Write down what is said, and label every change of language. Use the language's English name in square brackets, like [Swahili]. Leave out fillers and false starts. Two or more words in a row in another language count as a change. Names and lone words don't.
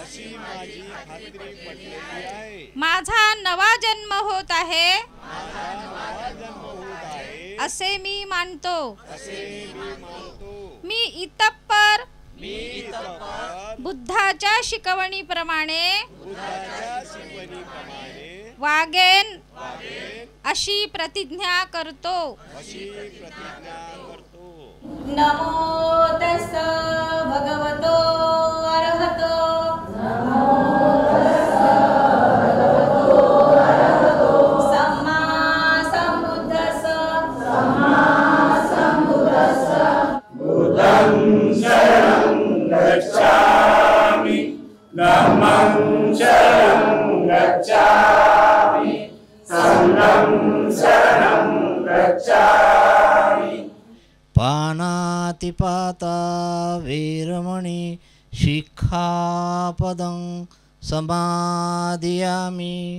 [Marathi] माझा नवा जन्म होत आहे असे मी मानतो. मी इतप्पर बुद्धाच्या शिकवणीप्रमाणे वागेन अशी प्रतिज्ञा करतो. [Pali] नमो तस्स भगवतो अरहतो. सम्मा संबुद्धस्स. बुद्धं शरणं गच्छामि. धम्मं शरणं गच्छामि. संघं शरणं गच्छामि. पानातिपाता वीरमणि शिक्षापदं समादियामि.